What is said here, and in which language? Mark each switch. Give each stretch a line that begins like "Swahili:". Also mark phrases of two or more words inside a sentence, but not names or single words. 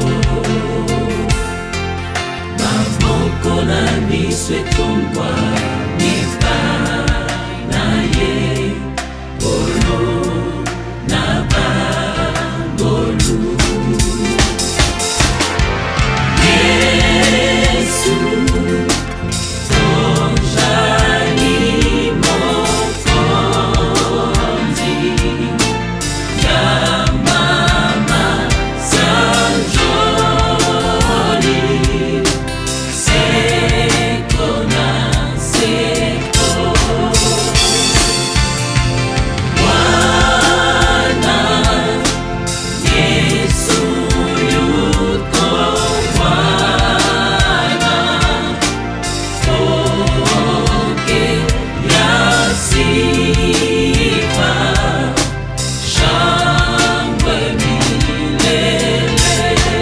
Lingala: maboko na biso etombwa epai na ye kolo na bangolu Yesu tonjali mokonzi ya mama sanjoli seko na seko Bwana
Swahili: Yesu yuko Bwana pokea sifa shangwe milele